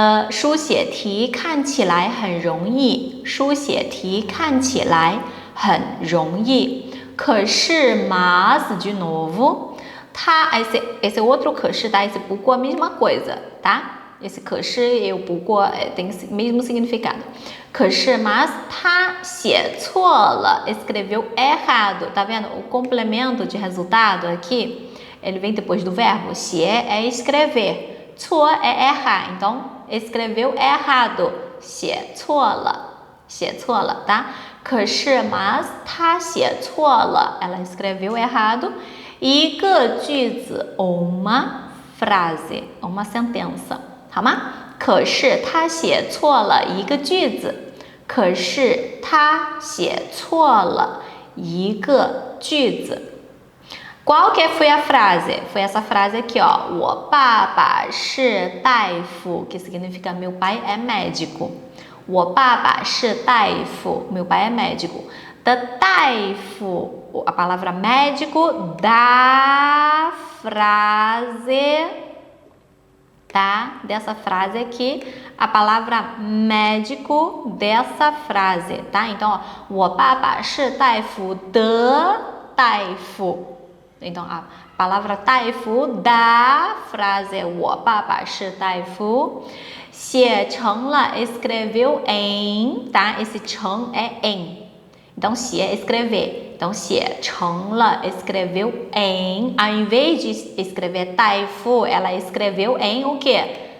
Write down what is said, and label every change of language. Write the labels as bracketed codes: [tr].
[zh] 书写题看起来很容易 书写题看起来很容易 可是 [pt] mas, de novo, tá? Esse outro 可是 tá? Esse 不过 a mesma coisa, tá? Esse 可是 e o 不过 tem o mesmo significado. 可是 mas [zh] 他写错了 [pt] escreveu errado. Tá vendo? O complemento de resultado aqui, ele vem depois do verbo. 写 é escrever. 错 é errar. Então, escreveu errado. 写错了, tá? 可是 mas [zh] 他写错了 [pt] ela escreveu errado. 一个句子 ou uma frase, uma sentença, 好吗？ [zh] 可是他写错了一个句子。可是他写错了一个句子。 [pt] Qual que foi a frase? Foi essa frase aqui, ó. [zh] 我爸爸是大夫, [pt] que significa meu pai é médico. [zh] 我爸爸是大夫, [pt] meu pai é médico. Da 大夫, a palavra médico, da frase, tá? Dessa frase aqui, a palavra médico dessa frase, tá? Então, ó, [zh] 我爸爸是大夫的大夫。 [pt] Então, a palavra 大夫 da frase [zh] 我爸爸是大夫写成了 [pt] escreveu em, tá? Esse 成 é em. Então, 写 é escrever. Então, 写成了 escreveu em. Ao invés de escrever 大夫, ela escreveu em o quê?